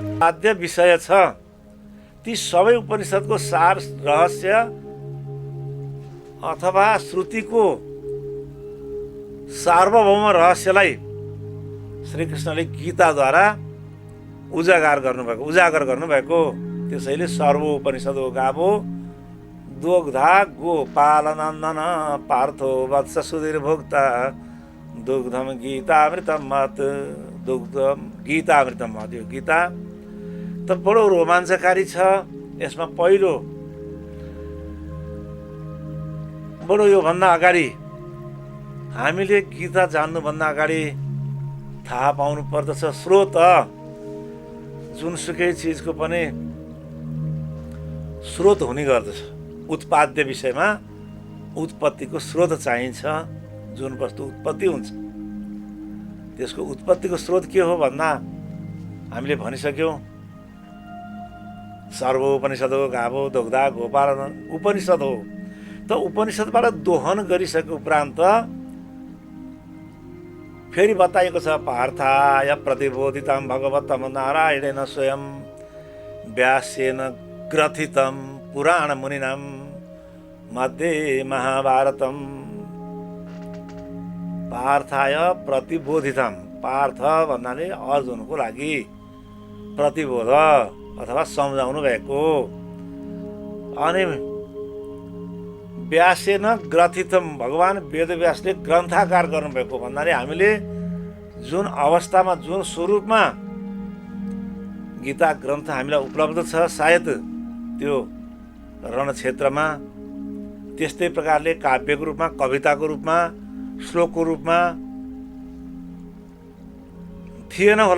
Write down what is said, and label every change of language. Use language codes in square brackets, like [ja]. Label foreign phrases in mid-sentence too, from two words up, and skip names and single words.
[ne] उत्पाद्य विषय छ ती सबै उपनिषदको सार रहस्य अथवा श्रुतिको सार्वभौम रहस्यलाई श्रीकृष्णले गीताद्वारा उजागर गर्नुभएको। [sa] त्यसैले सर्वोपनिषद गावो दुग्धा गोपालनन्दन पार्थो वत्स सुधीर्भोक्ता दुग्धम गीतामृतम मत दुग्धम गीतामृतम मत। [ne] यो गीता त बडो रोमाञ्चकारी छ। यसमा पहिलो बडो योभन्दा अगाडि हामीले गीता जान्नुभन्दा अगाडि थाहा पाउनु पर्दछ स्रोत। जुनसुकै चिजको पनि स्रोत हुने गर्दछ। उत्पाद्य विषयमा उत्पत्तिको स्रोत चाहिन्छ। जुन वस्तु उत्पत्ति हुन्छ त्यसको उत्पत्तिको स्रोत के हो भन्दा हामीले भनिसक्यौँ सर्वोपनिषद हो [sa] गावो दुग्धा गोपालन [ne] उपनिषद हो। त उपनिषदबाट दोहन गरिसके उपरान्त फेरि बताइएको छ [sa] पार्थाय प्रतिबोधितम भगवतम नारायणेन स्वयं व्यासेन ग्रथितम पुराण मुनिनाम मध्ये महाभारतम। पार्थाय प्रतिबोधितम, [ne] पार्थ भन्नाले अर्जुनको लागि प्रतिबोध अथवा सम्झाउनु भएको। अनि [sa] व्यासेन ग्रथितम, [ne] भगवान वेदव्यासले ग्रन्थाकार गर्नुभएको भन्नाले हामीले जुन अवस्थामा जुन स्वरूपमा गीता ग्रन्थ हामीलाई उपलब्ध छ सायद त्यो रणक्षेत्रमा त्यस्तै प्रकारले काव्यको रूपमा कविताको रूपमा श्लोकको रूपमा थिएन होला।